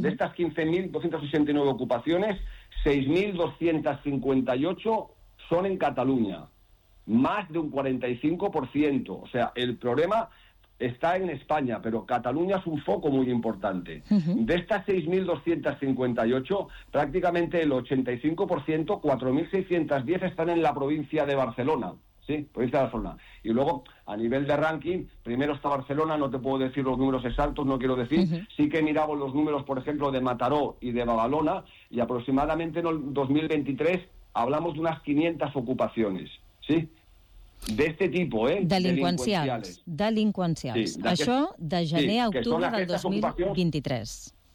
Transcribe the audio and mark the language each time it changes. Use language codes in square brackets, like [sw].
[ca] D'aquestes 15.289 ocupacions, 6.258 són en Catalunya, més d'un 45%. [es] O sea, [ca] el problema està en Espanya, però Catalunya és un foc molt important. Uh-huh. D'aquestes 6.258, pràcticament el 85%, 4.610 estan en la província de Barcelona. [es] Sí, provincia de Barcelona. Y luego, a nivel de ranking, primero está Barcelona, no te puedo decir los números exactos, no quiero decir. Uh-huh. Sí que miramos los números, por ejemplo, de Mataró y de Badalona, y aproximadamente en el 2023 hablamos de unas 500 ocupaciones, ¿sí? De este tipo, ¿eh? Delincuenciales. Delincuenciales. [ca] Sí, això de gener a octubre del 2023.